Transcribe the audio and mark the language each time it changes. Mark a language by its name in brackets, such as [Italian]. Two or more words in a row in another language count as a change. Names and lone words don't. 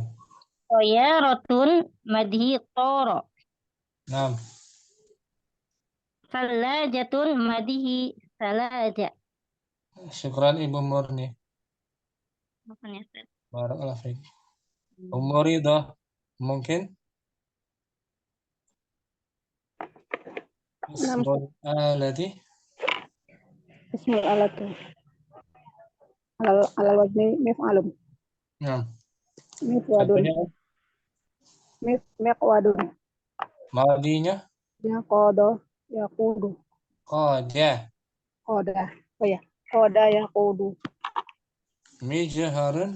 [Arabic] طيارة ماضيه طار. [Banjar] Nah. [Arabic] ثلاجة ماضيه ثلج. [Banjar] Syukran Ibu Murni. [Arabic] بارك الله فيك. [Banjar] Umuridah mungkin? [Arabic] اسم الآلة. اسم الآلة على الوزن مفعل. [Banjar] Nah. [Arabic] مقود مقود. [Banjar] Madinya? [Arabic] Ya قاد يقود. Qada. Qoda. Oh ya. قاد يقود. Mijharun.